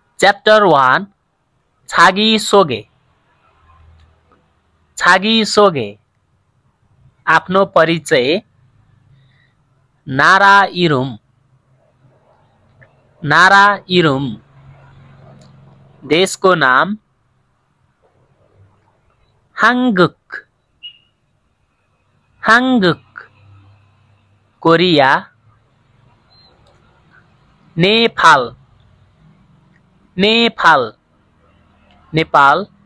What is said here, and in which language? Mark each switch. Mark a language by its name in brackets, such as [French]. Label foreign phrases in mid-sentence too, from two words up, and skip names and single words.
[Korean] Chapter 1 자기 소개 자기 소개 [Nepali] आफ्नो परिचय [Korean] 나라 이름 [Nepali] देशको नाम हाङ्गुक कोरिया नेपाल